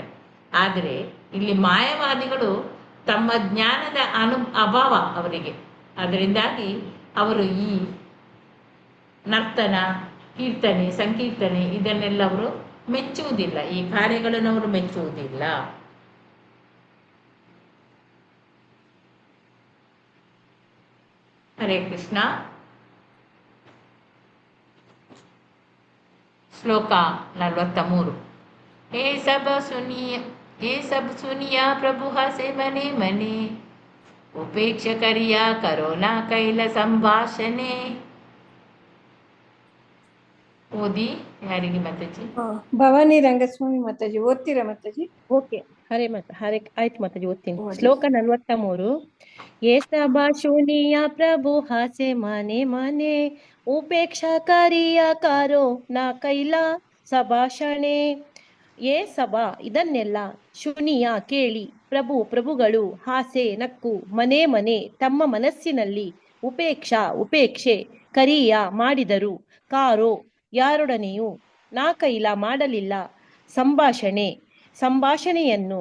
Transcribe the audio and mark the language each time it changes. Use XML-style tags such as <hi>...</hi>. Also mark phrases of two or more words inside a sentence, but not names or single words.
<kn>ಆದರೆ ಇಲ್ಲಿ ಮಾಯವಾದಿಗಳು ತಮ್ಮ ಜ್ಞಾನದ ಅಭಾವ ಅವರಿಗೆ, ಅದರಿಂದಾಗಿ ಅವರು ಈ ನರ್ತನ, ಕೀರ್ತನೆ, ಸಂಕೀರ್ತನೆ ಇದನ್ನೆಲ್ಲ ಅವರು ಮೆಚ್ಚುವುದಿಲ್ಲ, ಈ ಕಾರ್ಯಗಳನ್ನು ಅವರು ಮೆಚ್ಚುವುದಿಲ್ಲ. ಹರೇ ಕೃಷ್ಣ. ಶ್ಲೋಕ 43.</kn> <bn>হে সব শুনিয়া প্রভু হাসে মনে মনে, উপেক্ষা করিয়া কারো না কৈল সম্ভাষণে.</bn> <kn>ಓದಿ ಯಾರಿಗೆ ಮಾತಾಜಿ? ಭವಾನಿ ರಂಗಸ್ವಾಮಿ ಮಾತಾಜಿ ಓದ್ತೀರಾ ಮಾತಾಜಿ? ಓಕೆ, ಹರೇ ಆಯ್ತು ಮಾತಾಜಿ, ಓದ್ತೀನಿ. ಶ್ಲೋಕ 43.</kn> <bn>এ সব শুনিয়া প্রভু হাসে মনে মনে, উপেক্ষা করিয়া কারো না কৈল ಸಭಾಷಣೆ.</bn> <kn>ಏ ಸಭಾ ಇದನ್ನೆಲ್ಲ, ಶುನಿಯ ಕೇಳಿ, ಪ್ರಭುಗಳು, ಹಾಸೆ ನಕ್ಕು, ಮನೆ ಮನೆ ತಮ್ಮ ಮನಸ್ಸಿನಲ್ಲಿ, ಉಪೇಕ್ಷೆ ಕರಿಯ ಮಾಡಿದರು, ಕಾರೋ ಯಾರೊಡನೆಯೂ, ನಾ ಕೈಲ ಮಾಡಲಿಲ್ಲ, ಸಂಭಾಷಣೆಯನ್ನು.</kn>